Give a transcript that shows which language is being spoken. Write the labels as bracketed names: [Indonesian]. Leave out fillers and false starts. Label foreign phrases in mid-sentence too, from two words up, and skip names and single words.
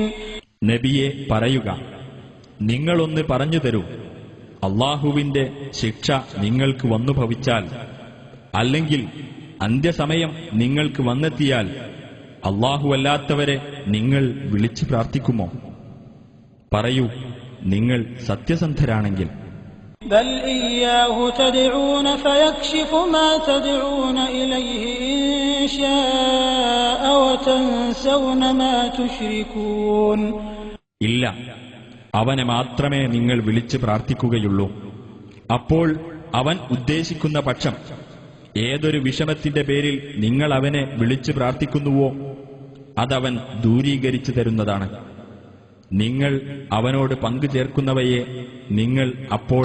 [Malayalam] നബിയെ പറയുക, നിങ്ങളൊന്ന് പറഞ്ഞു തരൂ, അള്ളാഹുവിന്റെ ശിക്ഷ നിങ്ങൾക്ക് വന്നു ഭവിച്ചാൽ, അല്ലെങ്കിൽ അന്ത്യസമയം നിങ്ങൾക്ക് വന്നെത്തിയാൽ അള്ളാഹുവല്ലാത്തവരെ നിങ്ങൾ വിളിച്ചു പ്രാർത്ഥിക്കുമോ? പറയൂ, നിങ്ങൾ സത്യസന്ധരാണെങ്കിൽ. [Arabic] بل إياه تدعون فيكشف ما تدعون إليه إن شاء وتنسون ما تشركون. [Malayalam] ഇല്ല, അവനെ മാത്രമേ നിങ്ങൾ വിളിച്ച് പ്രാർത്ഥിക്കുകയുള്ളൂ. അപ്പോൾ അവൻ ഉദ്ദേശിക്കുന്ന പക്ഷം ഏതൊരു വിഷമത്തിന്റെ പേരിൽ നിങ്ങൾ അവനെ വിളിച്ചു പ്രാർത്ഥിക്കുന്നുവോ അതവൻ ദൂരീകരിച്ചു തരുന്നതാണ്. നിങ്ങൾ അവനോട് പങ്കു ചേർക്കുന്നവയെ നിങ്ങൾ അപ്പോൾ